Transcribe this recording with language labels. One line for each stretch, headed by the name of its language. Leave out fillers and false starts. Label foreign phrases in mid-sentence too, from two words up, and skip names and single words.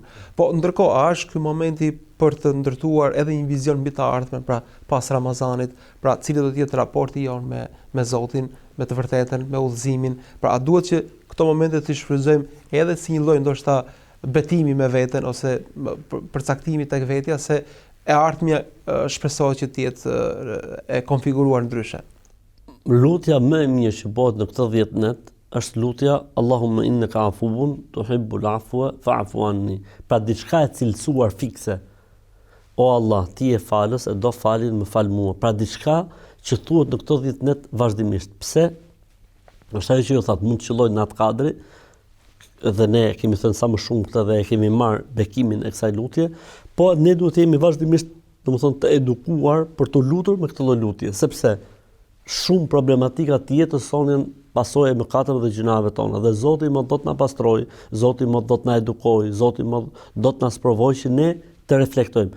Albanian: Po ndërkohë a është ky momenti për të ndërtuar edhe një vizion mbi të ardhmen, pra pas Ramazanit, pra cili do të jetë raporti jon me Zotin, me të vërtetën, me udhëzimin, pra a duhet që këto momente të shfrytëzojmë edhe si një lloj ndoshta betimi me veten ose përcaktimi tek vetja se e ardhmja shpresohet që të jetë e konfiguruar ndryshe. Lutja më e mirë që bëhet në këtë 10 net është lutja
Arabic: اللهم إنك عفو تحب العفو فاعف عني.
Albanian: Pra diçka e cilësuar fikse. O Allah, ti je falës e do falin, më fal mua. Pra diçka që thuhet në këto 10 net vazhdimisht. Pse? Është ajo që ju thatë, mund të qëllojnë në atë kadri, dhe ne kemi thënë sa më shumë këtë dhe e kemi marrë bekimin e kësaj lutje, po ne duhet të jemi vazhdimisht, domethënë të edukuar për të lutur me këtë lloj lutje, sepse shumë problematika të jetës sonë janë pasojë e mëkateve dhe gjunave tona, dhe Zoti më do të na pastrojë, Zoti më do të na edukojë, Zoti më do të na sprovojë që ne të reflektojmë.